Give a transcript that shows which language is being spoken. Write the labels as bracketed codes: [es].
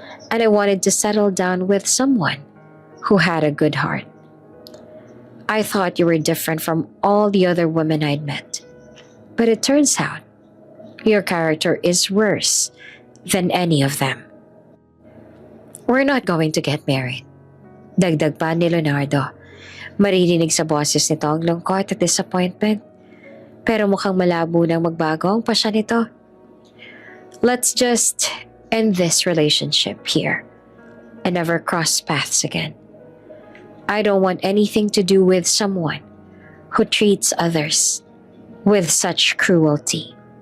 [en] And I wanted to settle down with someone who had a good heart. I thought you were different from all the other women I'd met. But it turns out, your character is worse than any of them. We're not going to get married. [tl] Dagdag pa ni Leonardo. Maririnig sa boses nito ang lungkot at disappointment. Pero mukhang malabo nang magbago ang pasya nito. [en] Let's just end this relationship here and never cross paths again. I don't want anything to do with someone who treats others with such cruelty.